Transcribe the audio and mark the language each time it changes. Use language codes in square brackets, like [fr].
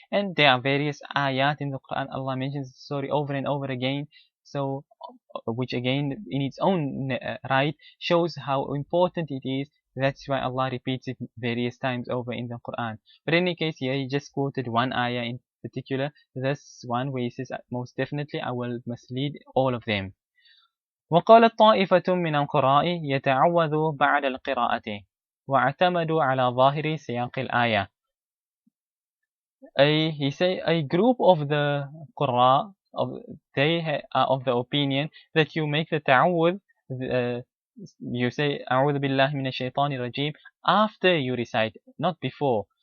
[en] And there are various ayat in the Quran. Allah mentions the story over and over again, so which again in its own right shows how important it is. That's why Allah repeats it various times over in the Quran. But in any case, here he just quoted one ayah in particular, this one where he says, most definitely I will mislead all of them. [ar] وقالت طائفة من القراء يتعوذ بعد القراءة واعتمدوا على ظاهر سياق الآية. [en] He say a group of the Qurra, they are of the opinion that you make the ta'awudh, you say [ar] أعوذ بالله من الشيطان الرجيم [en] after you recite, not before.